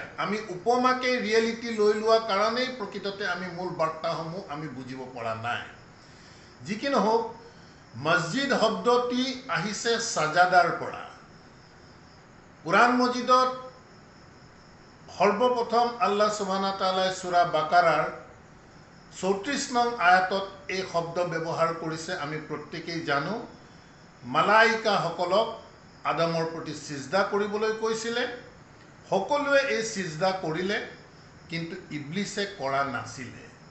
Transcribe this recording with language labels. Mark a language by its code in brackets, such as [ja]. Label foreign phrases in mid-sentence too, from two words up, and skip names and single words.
[as] আমি উপমাকে ৰিয়েলিটি লৈ লোৱা কাৰণেই প্ৰকৃততে আমি মূল বাৰ্তাসমূহ আমি বুজিব পৰা নাই। যি কি নহওক, মছজিদ শব্দটি আহিছে সাজাদাৰ পৰা। কুৰাণ মজিদত সৰ্বপ্ৰথম [ar] الله سبحانه وتعالى [as] সূৰা বাকাৰাৰ 34 নং আয়াতত এই শব্দ ব্যৱহাৰ কৰিছে। আমি প্ৰত্যেকেই জানো, মালাইকাসকলক আদমৰ প্ৰতি সিজদা কৰিবলৈ কৈছিলে। সকলোৱে এই সিজদা কৰিলে, কিন্তু ইবলিছে কৰা নাছিলে।